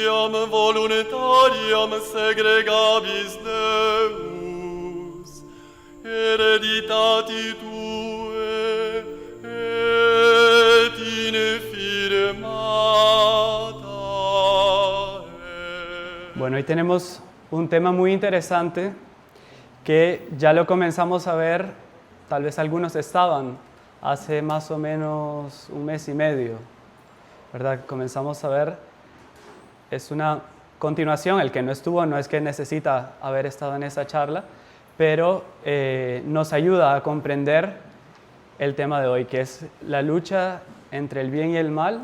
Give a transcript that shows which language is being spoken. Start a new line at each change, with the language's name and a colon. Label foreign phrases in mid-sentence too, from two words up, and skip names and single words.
Latin: quam voluntariam segregabis Deus, hereditati Tue et infirmata est.
Spanish: Bueno, hoy tenemos un tema muy interesante que ya lo comenzamos a ver, tal vez algunos estaban hace más o menos un mes y medio, ¿verdad? Comenzamos a ver, es una continuación, el que no estuvo no es que necesita haber estado en esa charla, pero nos ayuda a comprender el tema de hoy, que es la lucha entre el bien y el mal.